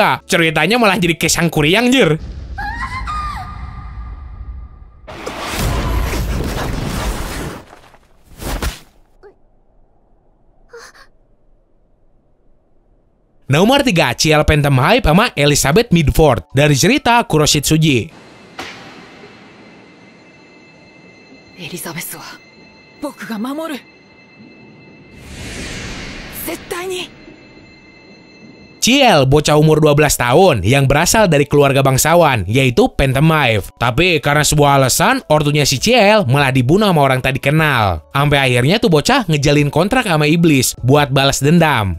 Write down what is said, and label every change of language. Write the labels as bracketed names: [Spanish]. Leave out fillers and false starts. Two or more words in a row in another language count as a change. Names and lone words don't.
[Indonesian] Ceritanya malah jadi kesang kuriang, jir. Nomor 3, Ciel Phantom Hype sama Elizabeth Midford dari cerita Kuroshitsuji. [Japanese] Elizabeth wa boku ga mamoru. Zettai ni. [Indonesian] Ciel, bocah umur 12 tahun yang berasal dari keluarga bangsawan, yaitu Phantom Hype. Tapi karena sebuah alasan, ortunya si Ciel malah dibunuh sama orang tadi kenal. Sampai akhirnya tuh bocah ngejalin kontrak sama iblis buat balas dendam.